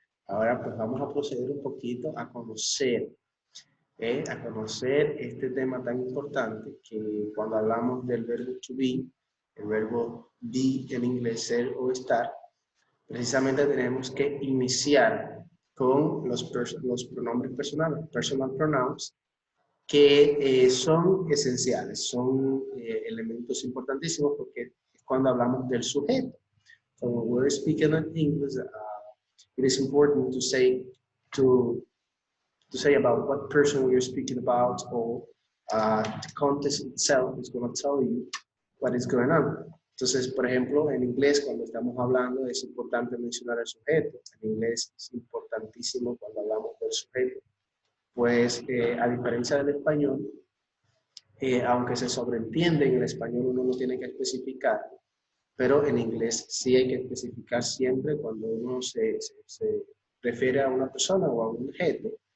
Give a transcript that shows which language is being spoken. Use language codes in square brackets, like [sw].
[es] Ahora pues vamos a proceder un poquito a conocer este tema tan importante que cuando hablamos del verbo to be, el verbo be en inglés, ser o estar, precisamente tenemos que iniciar con los pronombres personales, personal pronouns, que son esenciales, son elementos importantísimos porque es cuando hablamos del sujeto. [en] So when we're speaking in English, it is important to say about what person we're speaking about, or the context itself is going to tell you what is going on. [es] Entonces, por ejemplo, en inglés, cuando estamos hablando, es importante mencionar el sujeto. En inglés es importantísimo cuando hablamos del sujeto. Pues, a diferencia del español, aunque se sobreentiende en el español, uno no tiene que especificar, pero en inglés sí hay que especificar siempre cuando uno se refiere a una persona o a un objeto.